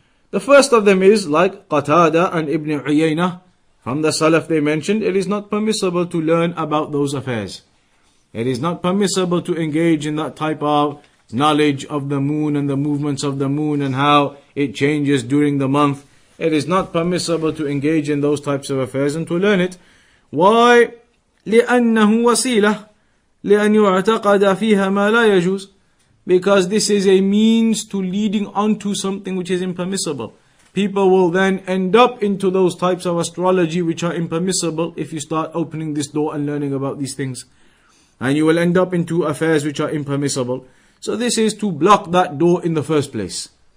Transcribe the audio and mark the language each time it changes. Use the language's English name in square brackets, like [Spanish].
[English] The first of them is, like Qatada and Ibn Uyayna, from the Salaf they mentioned, it is not permissible to learn about those affairs. It is not permissible to engage in that type of knowledge of the moon and the movements of the moon and how it changes during the month. It is not permissible to engage in those types of affairs and to learn it. Why? [Arabic] لأنه وسيلة لأن يعتقد فيها ما لا يجوز. [English] Because this is a means to leading on to something which is impermissible. People will then end up into those types of astrology which are impermissible if you start opening this door and learning about these things. And you will end up into affairs which are impermissible. So this is to block that door in the first place.